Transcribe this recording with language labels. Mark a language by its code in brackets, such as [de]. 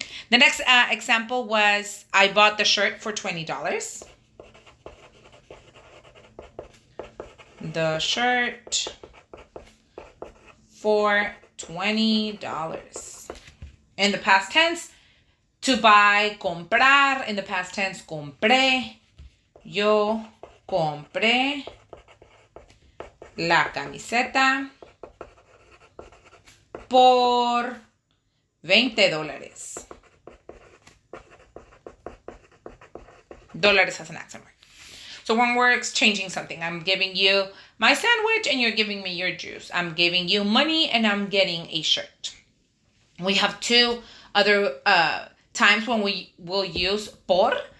[en] The next example was, I bought the shirt for $20. The shirt for $20. In the past tense, to buy, comprar. In the past tense, compré. [es] Yo compré la camiseta por $20. [en] Dólares has an accent mark. So when we're exchanging something, I'm giving you my sandwich and you're giving me your juice. I'm giving you money and I'm getting a shirt. We have two other times when we will use por.